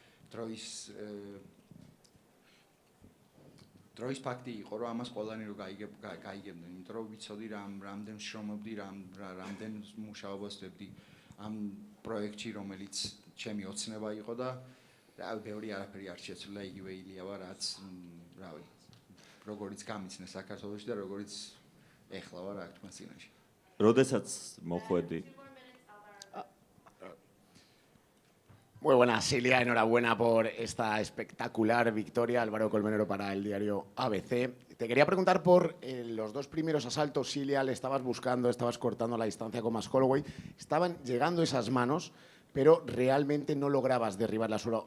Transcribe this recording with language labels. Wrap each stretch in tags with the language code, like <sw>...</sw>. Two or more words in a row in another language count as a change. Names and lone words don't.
<ka>დროის ფაქტი იყო რომ ამას ყველანი რო გაიგებდნენ, იმიტომ რომ ვიცოდი რამდენ შრომობდი, რამდენ მუშაობას ვებდი ამ პროექტში, რომელიც ჩემი ოცნება იყო და ბევრი არაფერი არ შეცვლილა, იგივე ილია ვარ, რაც რავი, როგორიც გამიცნე საქართველოში და როგორიც ეხლა ვარ აქ თქვენ წინაშე. როდესაც მოხვედი</ka> <es>Muy buenas, Ilia, enhorabuena por esta espectacular victoria, Álvaro Colmenero para el diario ABC. Te quería preguntar por los dos primeros asaltos, Ilia, le estabas buscando, estabas cortando la distancia con Max Holloway, estaban llegando esas manos, pero realmente no lograbas derribarla solo.</es>